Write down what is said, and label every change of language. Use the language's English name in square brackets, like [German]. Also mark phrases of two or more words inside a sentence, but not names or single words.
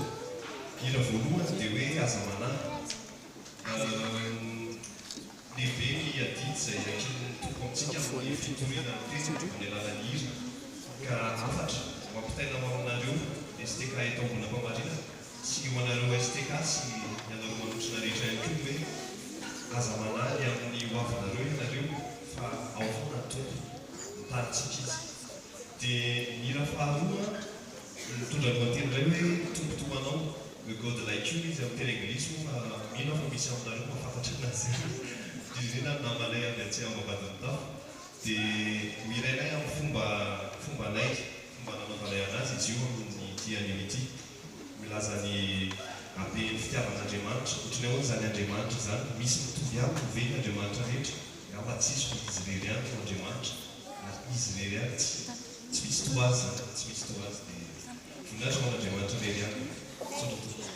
[Malagasy] Hira voalohany dia hoe aza manahy lehibe ny adidy izay ankilin'ny tompo amintsika amin'ny fitoriana teny amin'ny alalan'ny hira ka afatra mampitaina ho aminareo STK eto ambonina Mpamarina sy ho anareo STK sy ianareo manotrina rehetra ihany koa hoe aza manahy amin'ny hoavinareo ianareo fa ao foana tompo mitaritsika izy. Dia ny hira faharoa mitondra lohateny iray hoe tompo toanao [English] God like you [Malagasy] izy amin'ny teny anglisy fa mino fa misy aminareo mahafantatra anazy indrindrindra ny namanay avy atsy ambavadiny tafo dia mirainay amin'ny fomba anay fomba nanaovanay anazy izy io amin'ny tianiny ity milaza ny aben'ny fitiavan'Andriamanitra ohatrany ahoana zany Andriamanitra zany misy mitovy aby novely Andriamanitra rehetra amba tsisy fa izy rery any no Andriamanitra ary izy rery any tsy misy to azy zany tsy misy to azy dia voninahitra ho an'Andriamanitra rery any sondro